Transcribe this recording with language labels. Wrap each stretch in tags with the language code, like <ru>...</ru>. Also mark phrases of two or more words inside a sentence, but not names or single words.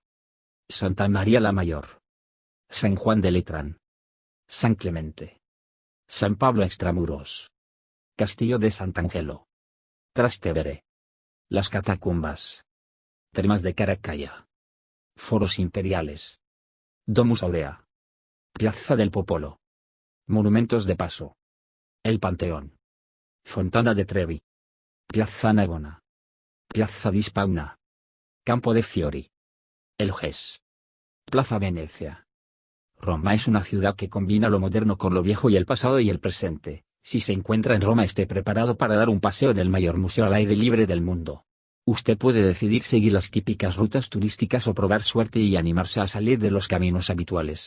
<es>Santa María la Mayor. San Juan de Letrán. San Clemente. San Pablo Extramuros. Castillo de Sant'Angelo. Trastevere. Las Catacumbas. Termas de Caracalla. Foros Imperiales. Domus Aurea. Piazza del Popolo. Monumentos de paso. El Panteón. Fontana de Trevi. Piazza Navona. Piazza di Spagna. Campo de Fiori. El GES. Plaza Venecia. Roma es una ciudad que combina lo moderno con lo viejo y el pasado y el presente. Si se encuentra en Roma, esté preparado para dar un paseo en el mayor museo al aire libre del mundo. Usted puede decidir seguir las típicas rutas turísticas o probar suerte y animarse a salir de los caminos habituales.</es>